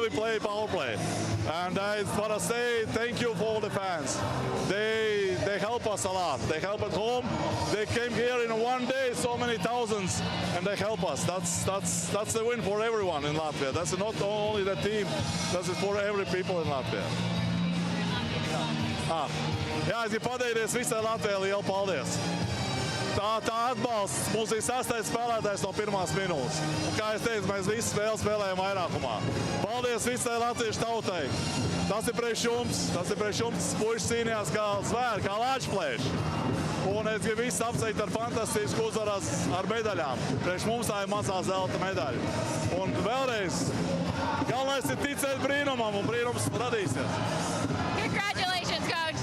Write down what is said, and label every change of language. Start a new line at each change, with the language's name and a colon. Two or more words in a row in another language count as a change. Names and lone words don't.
English: We play power play, and I want to say thank you for all the fans. They help us a lot. They help at home. They came here in one day, so many thousands, and they help us. That's the win for everyone in Latvia. That's not only the team. That's for every people in Latvia.
Latvian: Jā, es gribu pateikties visai Latvijai, lielu paldies. Tā atbalsts mums ir sastais spēlētājs no pirmās minūtes. Un, kā es teicu, mēs visu spēli spēlējam vairākumā. Paldies visai latviešu tautai. Tas ir priekš jums. Tas ir priekš jums. Puiši cīnījās kā zvēri, kā lāčplēši. Un es gribu visus apsveikt ar fantastisku uzvaras ar medaļām. Priekš mums tā ir mazā zelta medaļa. Un vēlreiz, galvenais ir ticēt brīnumam, un brīnums radīsies.
English: Congratulations, Coach.